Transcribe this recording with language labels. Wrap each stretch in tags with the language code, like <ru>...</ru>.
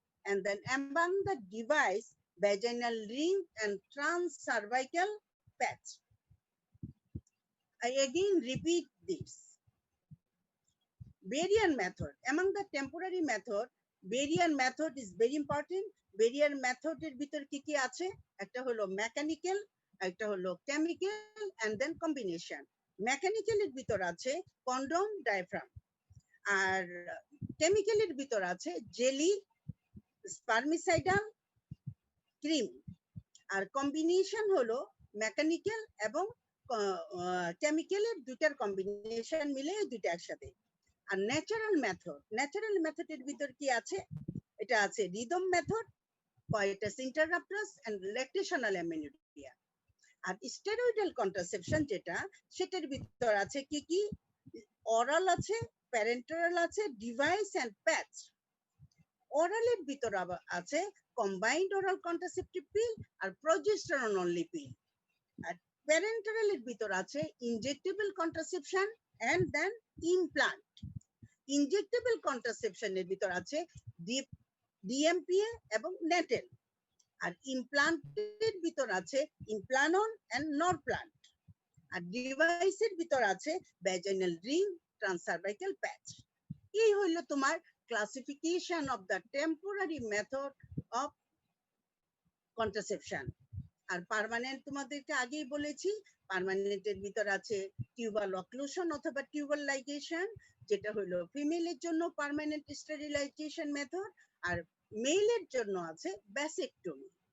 <en>And then among the device, vaginal ring and transcervical patch. I again repeat this. Barrier method. Among the temporary method, barrier method is very important.</en> <bn>Barrier method এর ভিতর কি কি আছে? একটা হলো mechanical, একটা হলো chemical</bn> <en>and then combination.</en> <bn>মেকানিক্যালের ভিতর আছে কন্ডম, ডায়াফ্রাম। আর কেমিক্যালের ভিতর আছে জেলি, স্পার্মিসাইডাল, ক্রিম। আর কম্বিনেশন হলো মেকানিক্যাল এবং কেমিক্যালের দুটার কম্বিনেশন মিলে দুইটা একসাথে। আর ন্যাচারাল মেথডের ভিতর কি আছে? এটা আছে rhythm method,</bn> <en>coitus interruptus and lactational amenorrhea.</en> <bn>আর steroidal contraception যেটা, সেটার ভিতর আছে কি কি? অরাল আছে, প্যারেন্টারাল আছে, ডিভাইস এন্ড প্যাচ। অরালের ভিতর আবার আছে কম্বাইন্ড ওরাল কন্ট্রাসেপটিভ পিল আর প্রজেস্টেরন অনলি পিল। আর প্যারেন্টারালের ভিতর আছে injectable contraception and then implant. Injectable কন্ট্রাসেপশনের ভিতর আছে ডিএমপিএ এবং নেটেল। আর ইমপ্লান্টের ভিতর আছে ইমপ্লানন এন্ড নরপ্লান্ট। আর ডিভাইসের ভিতর আছে ভ্যাজিনাল রিং, ট্রান্সসার্ভাইকাল প্যাচ। এই হইল তোমার</bn> <en>classification of the temporary method of contraception.</en> <bn>আর permanent তোমাদেরকে আগেই বলেছি, পার্মানেন্টের ভিতর আছে টিউবাল অক্লুশন অথবা টিউবাল লাইগেশন, যেটা হলো ফিমেলের জন্য পার্মানেন্ট স্টেরিলাইজেশন মেথড, আর মেলের জন্য আছে ব্যাসেক্টমি।</bn>